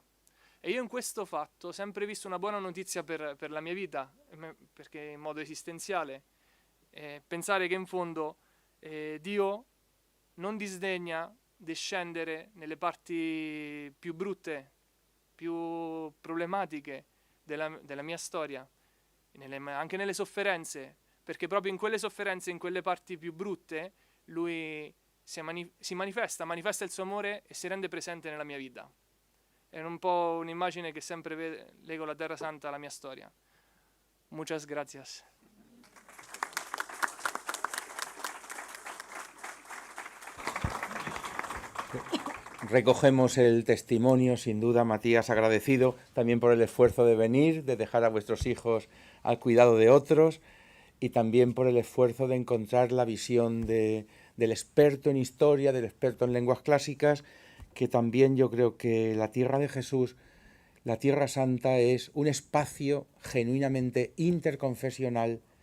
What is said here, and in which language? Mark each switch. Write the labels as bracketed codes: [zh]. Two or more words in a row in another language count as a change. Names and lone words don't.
[it] E io in questo fatto ho sempre visto una buona notizia per la mia vita, perché in modo esistenziale, pensare che in fondo Dio non disdegna di scendere nelle parti più brutte, più problematiche della mia storia, anche nelle sofferenze, perché proprio in quelle sofferenze, in quelle parti più brutte, Lui si manifesta il suo amore e si rende presente nella mia vita. È un po' un'immagine che sempre lego la Terra Santa alla mia storia. [es] Muchas gracias. Recogemos el testimonio, sin duda, Matías, agradecido también por el esfuerzo de venir, de dejar a vuestros hijos al cuidado de otros y también por el esfuerzo de encontrar la visión del experto en historia, del experto en lenguas clásicas, que también yo creo que la tierra de Jesús, la Tierra Santa, es un espacio genuinamente interconfesional,